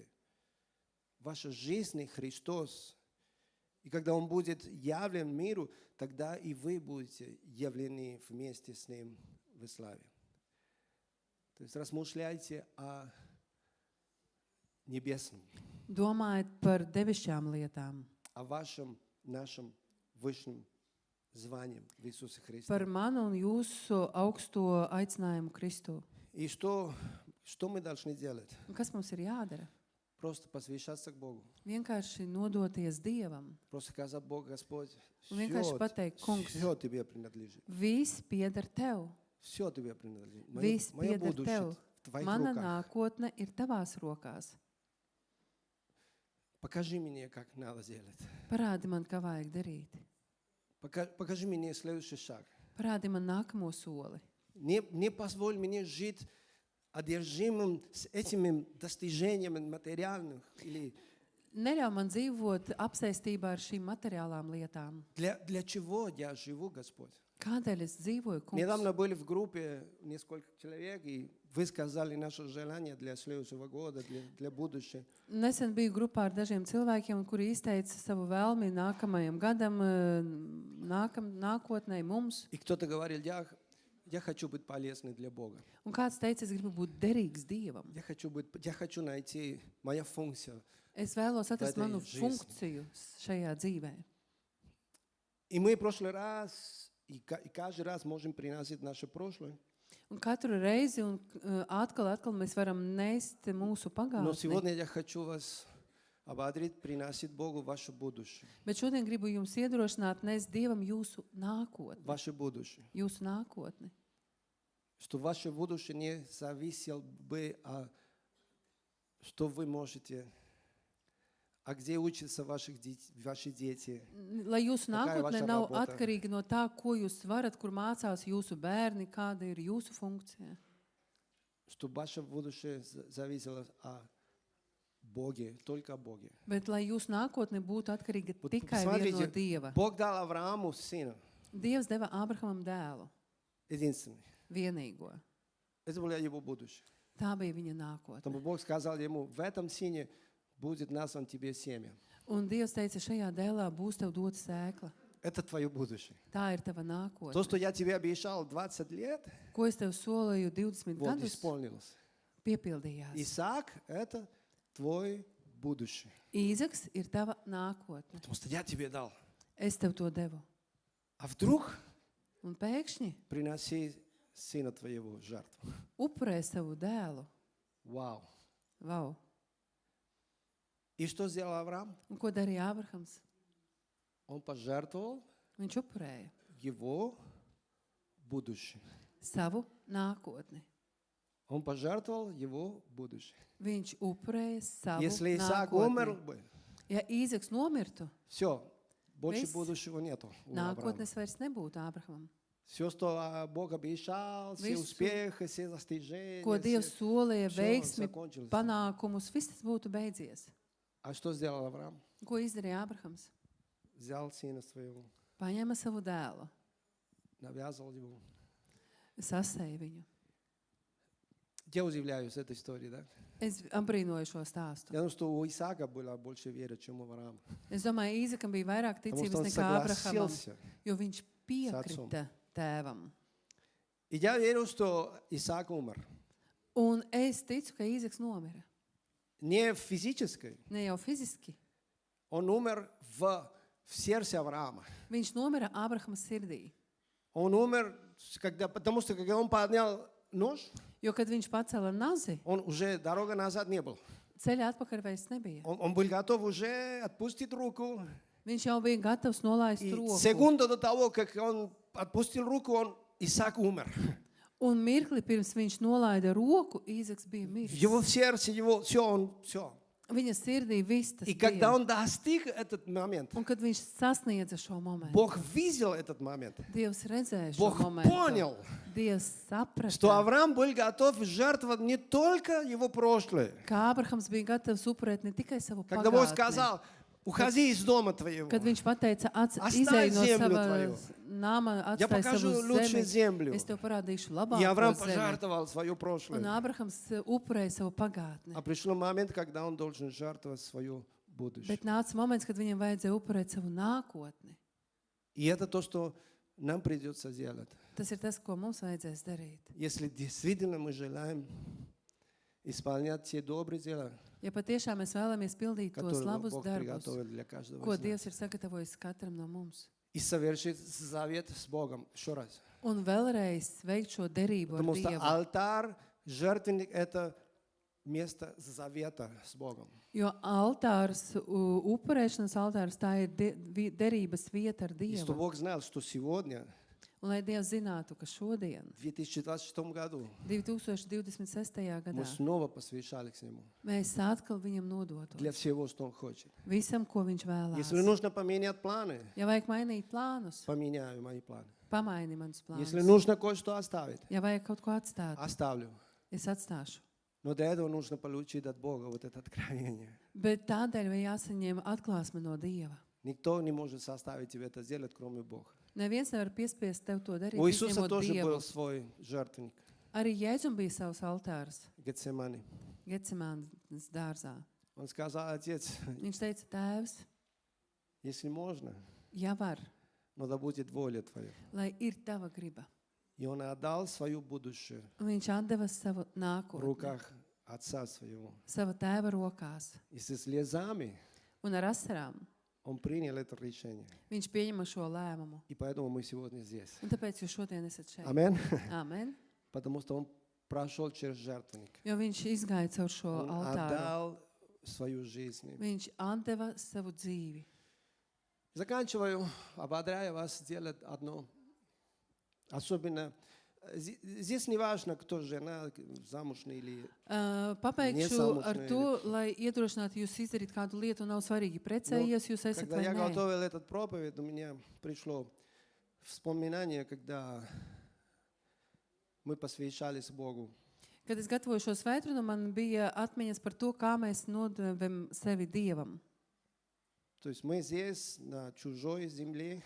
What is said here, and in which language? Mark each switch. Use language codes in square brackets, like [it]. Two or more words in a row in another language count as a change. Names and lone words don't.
[ru] Ваша жизнь Христос. И когда Он будет явлен миру, тогда и вы будете явлены вместе с Ним в славе. То есть размышляйте о небесном, [lv] domājiet par devišķām lietām, [ru] о вашем, нашем высшем звании в Иисусе Христе. [lv] par manu un jūsu augsto aicinājumu Kristu. [ru] И что мы должны делать? [lv] Un kas mums ir jādara? [ru] Просто посвящаться к Богу. [lv] Vienkārši nodoties Dievam. [ru] Просто сказать, Бог, Господь, [lv] Un vienkārši pateikt, kungs, [ru] все тебе принадлежит. [lv] viss pieder Tev. [ru] Все тебе принадлежит. [lv] Viss [ru] Мое [lv] pieder [ru] будущее [lv] Tev. [ru] в твоих [lv] Mana [ru] руках. [lv] nākotne ir Tavās rokās. [ru] Покажи мне, как надо делать. [lv] Parādi man, kā vajag darīt. [ru] Покажи мне следующий шаг. [lv] Parādi man nākamo soli. [ru] Не позволь мне жить одержимым с этими достижениями материальных. Или [lv] Neļauj man dzīvot apsēstībā ar šīm materiālām lietām. [ru] для чего я живу, Господь? [lv] Kādēļ es dzīvoju, kungs? [ru] Недавно были в группе несколько человек, и вы сказали наше желание для следующего года, для будущего. [lv] Nesen biju grupā ar dažiem cilvēkiem, kuri izteica savu vēlmi nākamajam gadam, nākotnē mums. [ru] И кто-то говорил, я хочу быть полезным для Бога. [lv] Un kāds teica, es gribu būt derīgs Dievam. [ru] Я хочу найти мою функцию. [lv] Es vēlos atrast [ru] этой [lv] manu [ru] жизни. [lv] funkciju šajā dzīvē. [ru] И мы в прошлый раз, и каждый раз можем приносить наше прошлое. [lv] Un katru reizi un atkal mēs varam nest mūsu [ru] Но [lv] pagātni. [ru] сегодня я хочу вас ободрить, приносить Богу ваше будущее. [lv] Bet šodien gribu jums iedrošināt nest Dievam jūsu nākotni. [ru] Ваше будущее. [lv] Jūsu nākotni. [ru] Что ваше будущее не зависело бы, что вы можете, где учатся ваши дети. [lv] Lai jūsu [ru] Какая [lv] nākotne [ru] ваша [lv] nav [ru] работа? [lv] atkarīga no tā, ko jūs varat, kur mācās jūsu bērni, kāda ir jūsu funkcija. [ru] Что ваше будущее зависело о Боге, только о Боге. [lv] Bet lai jūsu nākotne būtu atkarīga [ru] Вот [lv] tikai vien no [ru] посмотрите, [lv] Dieva. [ru] Бог дал Аврааму сына, [lv] Dievs deva Ābrahamam dēlu, [ru] единственный. [lv] vienīgo. [ru] Это было его будущее. [lv] Tā bija viņa nākotne. [ru] Потому Бог сказал ему, в этом сыне будет назван тебе семя. [lv] Un Dievs teica, šajā dēlā būs tev dota sēkla. [ru] Это твое будущее. [lv] Tā ir tava [ru] То, [lv] nākotne. [ru] что я тебе обещал 20 лет, [lv] Ko es tev solīju 20 [ru] вот, [lv] gadus, [ru] исполнилось. [lv] piepildījās. [ru] Исаак – это твой будущее. [lv] Īzaks ir tava nākotne. [ru] Потому что я тебе дал. [lv] Es tev to devu. [ru] А вдруг [lv] Un pēkšņi [ru] приноси сына твоего в жертву. [lv] upurē savu dēlu. [ru] Вау. [lv] Vau! [ru] И что сделал Авраам? [lv] Un ko darīja Ābrahams? [ru] Он пожертвовал [lv] Viņš upurēja [ru] его будущее. [lv] savu nākotni. [ru] Он пожертвовал его будущее. [lv] Viņš upurēja savu [ru] Если Исаак умер [lv] nākotni. [ru] бы, [lv] Ja Īzaks nomirtu, [ru] все, больше Весь будущего нету у Авраама. [lv] nākotnes vairs nebūtu Ābrahamam. [ru] Все, что Бог обещал, все [lv] Visu, [ru] успехи, все достижения, [lv] Ko Dievs solīja, [ru] всё [lv] veiksmi, [ru] закончилось. [lv] panākumus, viss tas būtu beidzies. [ru] А что сделал Авраам? [lv] Ko izdarīja Ābrahams? [ru] Взял сына своего, [lv] Paņēma savu dēlu, [ru] навязывал его. [lv] sasēja viņu. [ru] Я удивляюсь этой истории, да? [lv] Es apbrīnoju šo stāstu. [ru] Я думаю, что у Исаака была больше веры, чем у Авраама. [lv] Es domāju, Īzakam bija vairāk [ru] Потому что [lv] ticības [ru] он [lv] nekā Ābrahamam, [ru] согласился. [lv] jo viņš piekrita tēvam. [ru] И я верю, что Исаак умер. [lv] Un es ticu, ka Īzaks nomira. [ru] Не физически, [lv] Ne jau fiziski. [ru] он умер в сердце Авраама. [lv] Viņš nomira Ābrahama sirdī. [ru] Он умер, потому что когда он поднял нож, [lv] Jo, kad viņš pacēla nazi, [ru] он уже дорога назад не был. [lv] ceļa atpakaļ vairs nebija. [ru] Он был готов уже отпустить руку. [lv] Viņš jau bija gatavs nolaist [ru] И [lv] roku. [ru] секунду до того, как он отпустил руку, Исаак умер. [lv] Un mirkli pirms viņš nolaida roku, Īzaks bija [ru] В [lv] miris. [ru] его сердце, его все. [lv] Viņa sirdī viss tas [ru] И когда [lv] bija. [ru] он достиг этот момент, [lv] Un kad viņš sasniedza šo momentu, [ru] Бог видел этот момент. [lv] Dievs redzēja šo [ru] Бог [lv] momentu. [ru] понял, [lv] Dievs saprata, [ru] что Авраам был готов жертвовать не только его прошлое. [lv] ka Ābrahams bija gatavs upurēt ne tikai savu [ru] Когда Бог [lv] pagātni. [ru] сказал, уходи из дома твоего, [lv] Kad viņš pateica, Atstāj izej no [ru] землю [lv] sava [ru] твою. [lv] nama, [ru] я [lv] atstāj [ru] покажу [lv] savu [ru] лучшую [lv] zemi, [ru] землю. [lv] es tev parādīšu [ru] И [lv] labāko [ru] Авраам [lv] zemi. [ru] пожертвовал свое [lv] Un [ru] прошлое. [lv] Ābrahams upurēja savu pagātni. [ru] А пришел момент, когда он должен жертвовать свое будущее. [lv] Bet nāca moments, kad viņam vajadzēja upurēt savu nākotni. [ru] И это то, что нам придется делать. [lv] Tas ir tas, ko mums vajadzēs darīt. [ru] Если действительно мы желаем исполнять те добрые дела, [lv] Ja patiešām mēs vēlamies pildīt tos [ru] которые [lv] labus [ru] Бог [lv] darbus, [ru] приготовил для каждого [lv] ko [ru] из нас. [lv] Dievs ir sagatavojis katram no mums, [ru] И совершить завет с Богом. Еще раз. [lv] un vēlreiz veikt šo derību ar [ru] Потому что [lv] Dievu. [ru] алтарь, жертвенник – это место завета с Богом. [lv] Jo altārs, upurēšanas altārs, tā ir derības vieta ar [ru] И что [lv] Dievu. [ru] Бог знал, что сегодня, [lv] Un lai Dievs zinātu, ka šodien, [ru] в 2026 году, [lv] 2026. [ru] мы [lv] gadā, [ru] снова посвящались Ему [lv] mēs atkal viņam nodotu [ru] для всего, что Он хочет. [lv] visam, ko viņš [ru] Если [lv] vēlās. [ru] нужно поменять планы, [lv] Ja vajag mainīt plānus, [ru] поменяю мои планы. [lv] pamaini manus [ru] Если [lv] plānus. [ru] нужно кое-что оставить, [lv] Ja vajag kaut ko atstāt, [ru] оставлю. [lv] es atstāšu. [ru] Но для этого нужно получить от Бога вот это откровение. [lv] Bet tādēļ vai jāsaņem atklāsme no Dieva. [ru] Никто не может заставить тебя это сделать, кроме Бога. [lv] Neviens nevar piespiest tev to darīt, [ru] У Иисуса [lv] izņemot [ru] тоже [lv] Dievu. [ru] был свой жертвенник. [lv] Arī Jēzum bija savs altārs [ru] Гетсемани. [lv] Getsemānas dārzā. [ru] Он сказал, Отец, [lv] Viņš teica, Tēvs, [ru] если можно, [lv] ja var, [ru] но да будет воля Твоя. [lv] lai ir tava griba. [ru] И он отдал свое будущее [lv] Un viņš atdeva savu [ru] в [lv] nākotni, [ru] руках Отца Своего. [lv] sava tēva rokās. [ru] И со слезами [lv] Un ar asarām [ru] он принял это решение. [lv] viņš pieņema šo lēmumu. [ru] И поэтому мы сегодня здесь. [lv] Un tāpēc jūs šodien esat šeit. [ru] Аминь. [lv] Amen. [ru] Потому что он прошел через жертвенник. [lv] Jo viņš izgāja caur šo [ru] Он [lv] altāru. [ru] отдал свою жизнь. [lv] Viņš atdeva savu dzīvi. [ru] Заканчиваю, ободряю вас делать одно. Особенно, здесь не важно, кто жена, замужняя или... [lv] Pabeigšu Nesamušņēji. ar to, lai iedrošinātu jūs izdarīt kādu lietu. Nav svarīgi, precējies jūs esat [ru] Когда [lv] vai [ru] я [lv] nē. [ru] готовил этот проповедь, у меня пришло вспоминание, когда мы посвящались Богу. [lv] Kad es gatavoju šo svētdienu, man bija atmiņas par to, kā mēs nodevam sevi Dievam. [ru] То есть мы здесь, на чужой земле,